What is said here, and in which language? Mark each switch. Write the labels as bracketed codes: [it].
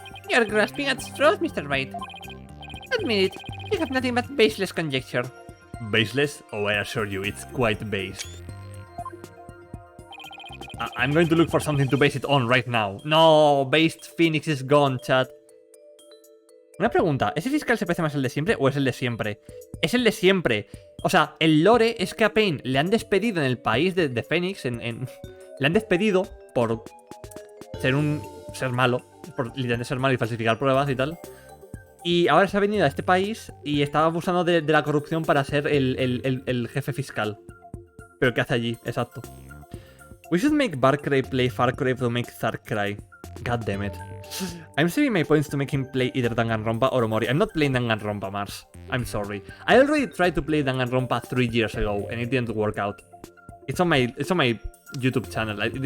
[en] You're grasping at straws, Mr. Wright. Admit it, you have nothing but baseless conjecture. Baseless? Oh, I assure you, it's quite based. I'm going to look for something to base it on right now. No, based Phoenix is gone, chat. [es] Una pregunta, ¿ese fiscal se parece más al de siempre o es el de siempre? Es el de siempre. O sea, el lore es que a Pain le han despedido en el país de Phoenix, le han despedido por ser malo, por literalmente ser malo y falsificar pruebas y tal. Y ahora se ha venido a este país y está abusando de la corrupción para ser el jefe fiscal. Pero ¿qué hace allí? Exacto. [en] We should make Barcray play Far Cry to make Thark cry. God damn it. I'm saving my points to make him play either Danganronpa or Omori. I'm not playing Danganronpa, Mars. I'm sorry. I already tried to play Danganronpa 3 years ago and it didn't work out. It's on my YouTube channel.